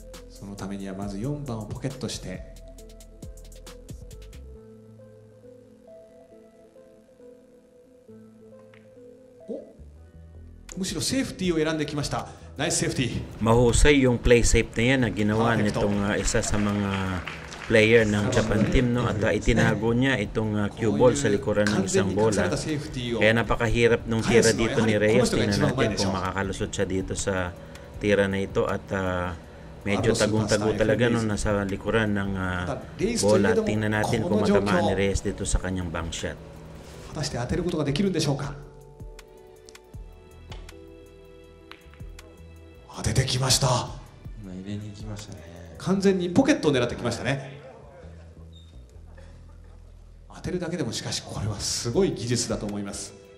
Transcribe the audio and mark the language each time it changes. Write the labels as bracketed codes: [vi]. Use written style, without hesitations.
[ja] そのためにはまず4番をポケットして、むしろセーフティーを選んできました。ナイスセーフティー。 [tl] Mahusay yung play safe na yan na ginawa nitong isa sa mga player ng Japan team, no, at itinago niya itong cue ball sa likuran ng isang bola. Kaya napakahirap nung tira dito ni Reyes. Tingnan natin kung makakalusot siya dito sa tira na ito, at medyo tagong-tago talaga no, nasa likuran ng bola. Tingnan natin kung matamaan ni Reyes dito sa kanyang bank shot. [ja] 果たして当てることができるんでしょうか。当ててきました。今入れに行きましたね。完全にポケットを狙ってきましたね。当てるだけでもしかしこれはすごい技術だと思います。